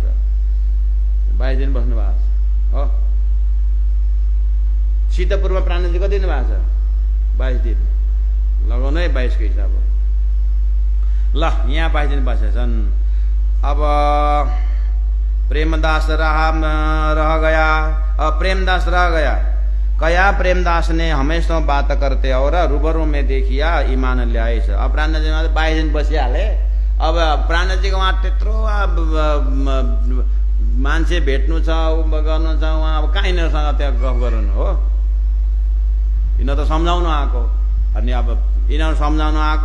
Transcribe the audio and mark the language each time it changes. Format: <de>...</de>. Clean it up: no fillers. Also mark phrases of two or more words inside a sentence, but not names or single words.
<ne>22 दिन बस्नु भएको छ हो। सीतापुरमा प्राणनाथजी कति दिन भएको छ? 22 दिन। लगाउनु है 22 को हिसाब हो।</ne> <hi>ल यहाँ 22 दिन बसेछन्। अब प्रेमदास रह गया। प्रेमदास रह गया। कया प्रेमदास ने हमेशा बात करते और रूबरू में देखिया</hi> <ne>ईमान ल्याएछ। अब प्राणनाथजी 22 दिन बसिहाले। अब प्राणनाथजीको उहाँ त्यत्रो मान्छे भेट्नु छ गर्नु छ उहाँ अब कहाँ यिनीहरूसँग त्यहाँ गफ गर्नु हो। यिनीहरू त सम्झाउनु आएको। अनि अब यिनीहरू सम्झाउनु आएको।</ne>